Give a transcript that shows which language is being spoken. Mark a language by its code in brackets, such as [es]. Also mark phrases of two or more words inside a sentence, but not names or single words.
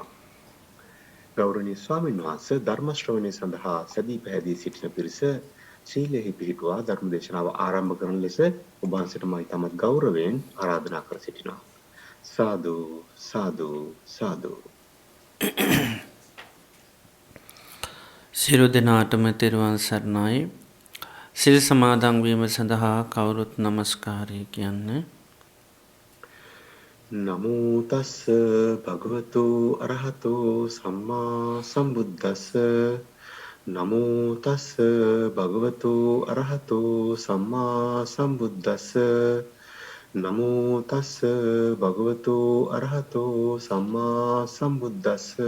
[si] ගෞරවනීය ස්වාමීන් වහන්සේ ධර්ම ශ්‍රවණය සඳහා සැදී පැහැදී සිටින පිරිස ශීලයෙහි පිහිටුවා ධර්ම දේශනාව ආරම්භ කරන ලෙස ඔබ වහන්සේට මම ඉතාමත් ගෞරවයෙන් ආරාධනා කර සිටිනවා. සාදු සාදු සාදු. සියලු දෙනාටම තෙරුවන් සරණයි. සිල් සමාදන් වීම සඳහා කවුරුත් নমස්කාරය කියන්නේ. [pi] නමෝ තස්ස භගවතු අරහතෝ සම්මා සම්බුද්දස්ස. නමෝ තස්ස භගවතු අරහතෝ සම්මා සම්බුද්දස්ස. නමෝ තස්ස භගවතු අරහතෝ සම්මා සම්බුද්දස්ස.